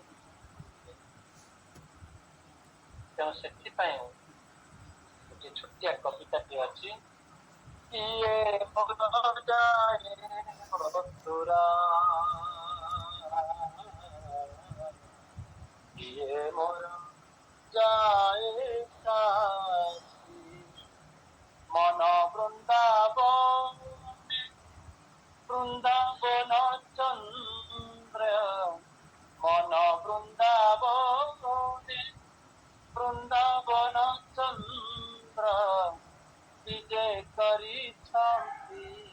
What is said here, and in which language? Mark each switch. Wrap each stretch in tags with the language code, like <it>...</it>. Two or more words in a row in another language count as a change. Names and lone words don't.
<or>ତେଣୁ ସେଥିପାଇଁ ଗୋଟେ ଛୋଟିଆ କବିତାଟି ଅଛି, କିଏ ଯାଏ ମଥୁରା, କିଏ ମୋର ଯାଏ କାଶୀ, ମନ ବୃନ୍ଦାବନ ବୃନ୍ଦାବନ ଚନ୍ଦ୍ର, ମନ ବୃନ୍ଦାବନେ ବୃନ୍ଦାବନ ଚନ୍ଦ୍ର, ବିଜେ କରିଛନ୍ତି</or>